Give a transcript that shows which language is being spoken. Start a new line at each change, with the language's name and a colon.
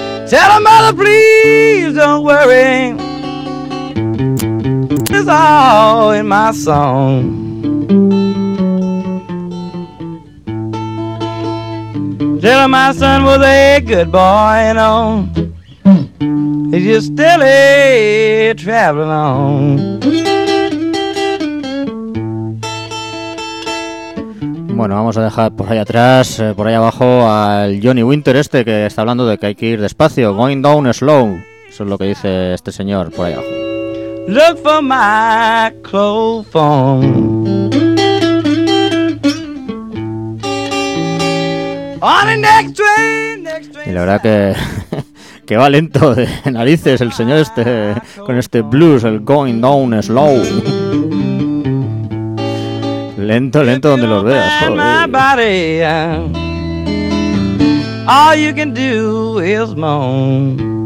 English: Tell her, mother, please don't worry, it's all in my song. Tell her my son was a good boy and all. He's just still a traveling on.
Spanish: Bueno, vamos a dejar por ahí atrás, por ahí abajo, al Johnny Winter este que está hablando de que hay que ir despacio.
English: Going down slow.
Spanish: Eso es lo que dice este señor por ahí abajo.
English: Look for my clothes phone. On the next train, next train.
Spanish: Y la verdad que... que va lento de narices el señor este con este blues, el going down slow. Lento, lento donde los veas, joder.
English: All you can do is moan.